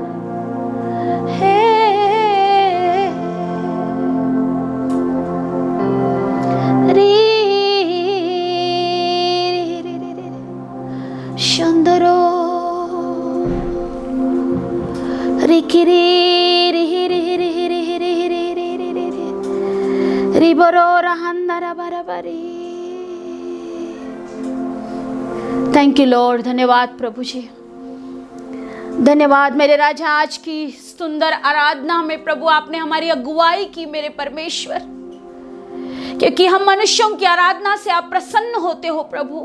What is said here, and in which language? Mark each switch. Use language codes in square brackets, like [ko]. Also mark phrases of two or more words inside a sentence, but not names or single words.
[en] Hey Shandoro Rikiri Rihi Rihi Rihi Rihi Rihi Rihi Riboro Rahandara Barabari Thank you Lord. [hi] धन्यवाद प्रभु जी, धन्यवाद मेरे राजा। आज की सुंदर आराधना में प्रभु आपने हमारी अगुवाई की मेरे परमेश्वर, क्योंकि हम मनुष्यों की आराधना से आप प्रसन्न होते हो प्रभु।